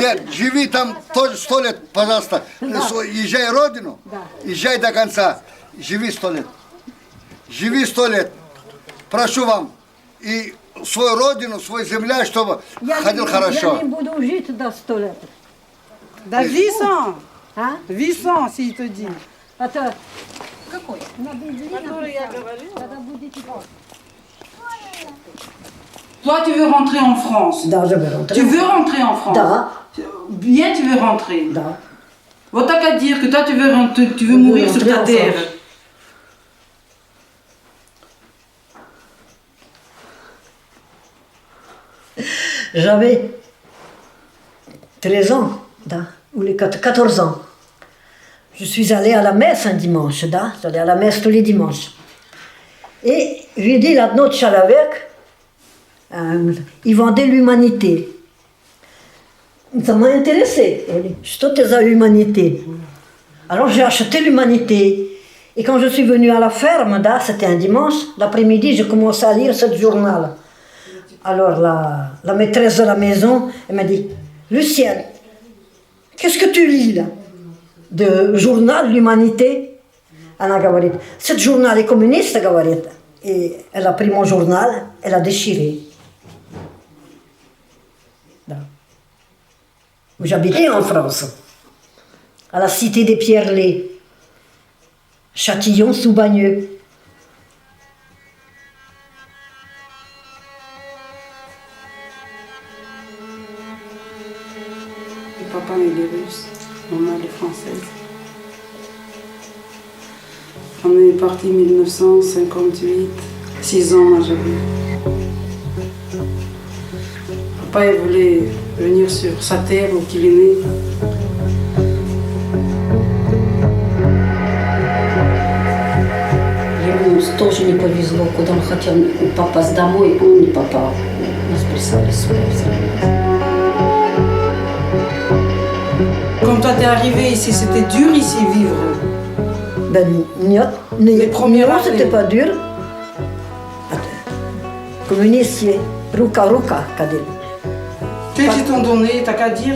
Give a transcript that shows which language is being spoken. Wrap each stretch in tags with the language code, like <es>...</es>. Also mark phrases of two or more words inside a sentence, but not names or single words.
<ru>Нет, живи там тоже 100 лет, пожалуйста. Езжай родину, езжай до конца. Живи 100 лет. Живи 100 лет. Прошу вам. И свою родину, свою землю, чтобы ходил хорошо. Я не буду жить до 100 лет. Да 800. А? 800,</ru> <fr>s'il te dit.</fr> <ru>Это... Какой? На Библии Который я написано. говорила. Когда будете...</ru> <fr>Toi, tu veux rentrer en France. Да, je vais rentrer. Tu veux rentrer en France.</fr> <ru>Да,</ru> <fr>Bien, tu veux rentrer.</fr> <ru>да. Вот так</ru> <fr>à dire que toi, tu veux mourir sur rentrer ta en terre. France. J'avais 13 ans, да, ou les 14 ans. Je suis allée à la messe un dimanche, да, j'allais à la messe tous les dimanches. Et j'ai dit la noche avec, ils vendaient l'humanité. Ça m'a intéressé.</fr> <ru>Что это за humanité?</ru> <fr>Alors j'ai acheté l'humanité. Et quand je suis venue à la ferme, да, c'était un dimanche, l'après-midi, j'ai commencé à lire ce journal. Alors la maîtresse de la maison, elle m'a dit, Lucienne, qu'est-ce que tu lis là? De journal l'humanité?</fr> <ru>Она говорит,</ru> <fr>ce journal est communiste, говорит. Et elle a pris mon journal, elle a déchiré. J'habitais en France, à la cité des Pierrelais, Châtillon-sous-Bagneux. Papa, il est russe. Maman, elle est française. On est parti en 1958. 6 ans, moi, j'avais. Papa, il voulait venir sur sa terre où il est né.</fr> <ru>Ему тоже не повезло, куда он хотел попасть домой, он не попал. Нас прислали сюда.</ru> <fr>Quand toi t'es arrivé ici, c'était dur ici vivre. Ben, non, c'était pas dur. Communiste, ruka, Kadil. Qu'est-ce qu'ils t'ont donné, t'as qu'à dire?</fr>